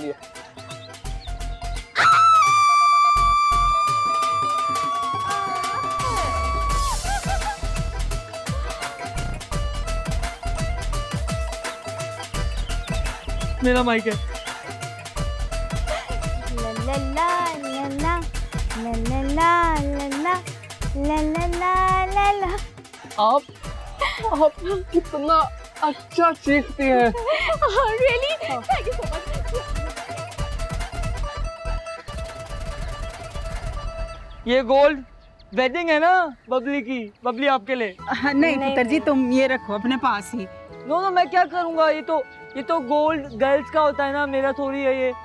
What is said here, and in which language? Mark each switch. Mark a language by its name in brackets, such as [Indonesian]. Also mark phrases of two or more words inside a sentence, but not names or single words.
[Hindi] आपके लिए। मेरा माइक है। ला ला ला ला ला ला ला ला ला ला ला ला ला। आप कितना अच्छा सीखती हैं। [English] Really? Thank you so much. [Hindi] ये [English] gold wedding [Hindi] है ना बबली की, बबली आपके लिए। नहीं पुत्र जी, तुम ये रखो अपने पास ही। [English] no no, [Hindi] मैं क्या करूँगा, ये तो [English] gold girls [Hindi] का होता है ना, मेरा थोड़ी है ये।